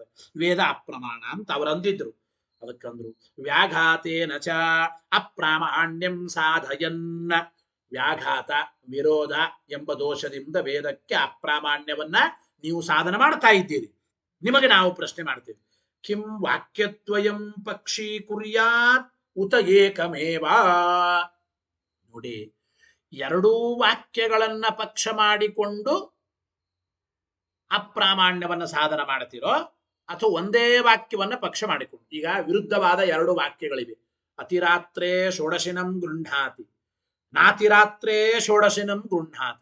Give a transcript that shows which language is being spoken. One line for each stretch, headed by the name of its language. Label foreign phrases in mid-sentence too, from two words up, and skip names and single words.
Kannada: ವೇದ ಅಪ್ರಮಾಣ ಅಂತ ಅವರು ಅಂದಿದ್ರು.
Sanskrit: ಅದಕ್ಕಂದ್ರು ವ್ಯಾಘಾತೇನ ಚ ಅಪ್ರಾಮಾಣ್ಯಂ ಸಾಧಯನ್ನ.
Kannada: ವ್ಯಾಘಾತ ವಿರೋಧ ಎಂಬ ದೋಷದಿಂದ ವೇದಕ್ಕೆ ಅಪ್ರಾಮಾಣ್ಯವನ್ನ ನೀವು ಸಾಧನ ಮಾಡ್ತಾ ಇದ್ದೀರಿ. ನಿಮಗೆ ನಾವು ಪ್ರಶ್ನೆ ಮಾಡ್ತೇವೆ,
Sanskrit: ಕಿಂ ವಾಕ್ಯದ್ವಯಂ ಪಕ್ಷೀ ಕುರ್ಯಾತ್ ಉತ ಏಕಮೇವ.
Kannada: ನೋಡಿ, ಎರಡೂ ವಾಕ್ಯಗಳನ್ನ ಪಕ್ಷ ಮಾಡಿಕೊಂಡು ಅಪ್ರಾಮಾಣ್ಯವನ್ನ ಸಾಧನ ಮಾಡ್ತಿರೋ ಅಥವಾ ಒಂದೇ ವಾಕ್ಯವನ್ನ ಪಕ್ಷ ಮಾಡಿಕೊಂಡು. ಈಗ ವಿರುದ್ಧವಾದ ಎರಡು ವಾಕ್ಯಗಳಿವೆ.
Sanskrit: ಅತಿರಾತ್ರೇ ಷೋಡಶಿನಂ ಗೃಹ್ಣಾತಿ, ನಾತಿರಾತ್ರೇ ಷೋಡಶಿನಂ ಗೃಹ್ಣಾತಿ.